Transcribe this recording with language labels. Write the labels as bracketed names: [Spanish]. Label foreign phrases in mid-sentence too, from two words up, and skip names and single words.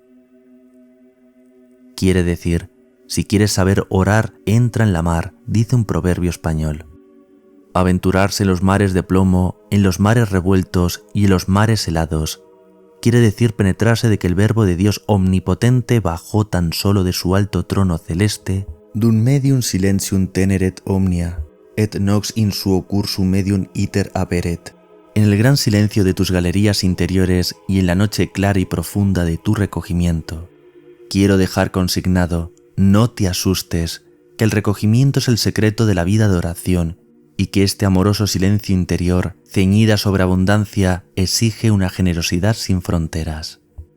[Spanish] Quiere decir, si quieres saber orar, entra en la mar, dice un proverbio español. Aventurarse en los mares de plomo, en los mares revueltos y en los mares helados. Quiere decir penetrarse de que el Verbo de Dios omnipotente bajó tan solo de su alto trono celeste, [Latin] dum medium silentium teneret omnia, et nox in suo cursu medium iter aperet, [Spanish] en el gran silencio de tus galerías interiores y en la noche clara y profunda de tu recogimiento. Quiero dejar consignado, no te asustes, que el recogimiento es el secreto de la vida de oración, y que este amoroso silencio interior, ceñida sobre abundancia, exige una generosidad sin fronteras.